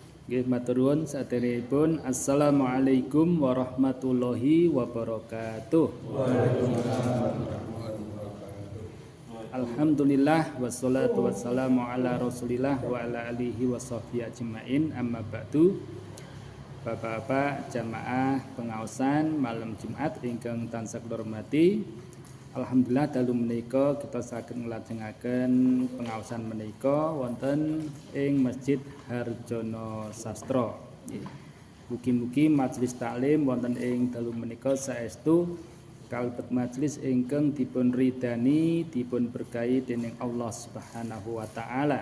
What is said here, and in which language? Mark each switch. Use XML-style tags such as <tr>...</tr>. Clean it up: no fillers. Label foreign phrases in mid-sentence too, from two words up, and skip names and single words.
<jv>Nggih matur nuwun saderengipun.</jv> <ar>السلام عليكم ورحمة الله وبركاته. الحمد لله والصلاة والسلام على رسول الله وعلى آله وصحبه أجمعين. أما بعد.</ar> <jv>Bapak-bapak jamaah pengaosan malam Jumat ingkang tansah kula hormati. Alhamdulillah dalu menika kita saged nglajengaken pengaosan menika wonten ing Masjid Harjono Sastra. Mugi-mugi majelis taklim wonten ing dalu menika saestu kalebet majelis ingkang dipun ridani, dipun berkahi dening</jv> <ar>الله سبحانه وتعالى.</ar>